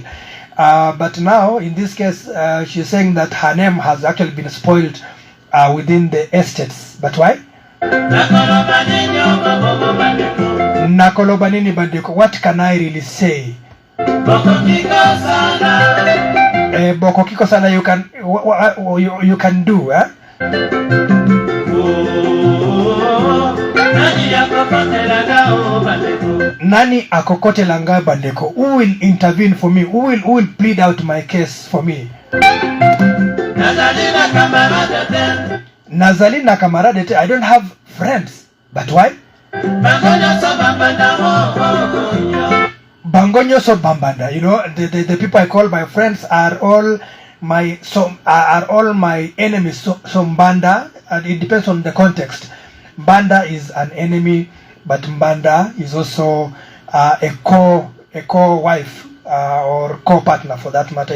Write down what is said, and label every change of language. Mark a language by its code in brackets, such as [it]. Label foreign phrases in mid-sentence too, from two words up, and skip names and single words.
[en] But now, in this case, she's saying that her name has actually been spoiled within the estates. But why? [ln] Nakolobanini bandeko. [en] What can I really say? [ln] Boko kiko sana, [en] you can do, [ln] Nani akokote langa bandeko? [en] Who will intervene for me? Who will plead out my case for me? [ln] Nazali na kamarade. [en] I don't have friends. But why? [ln] Bangonyo so bambanda. [en] The people I call my friends are all my enemies. So mbanda, and it depends on the context. Mbanda is an enemy, but mbanda is also a co-wife or co-partner, for that matter.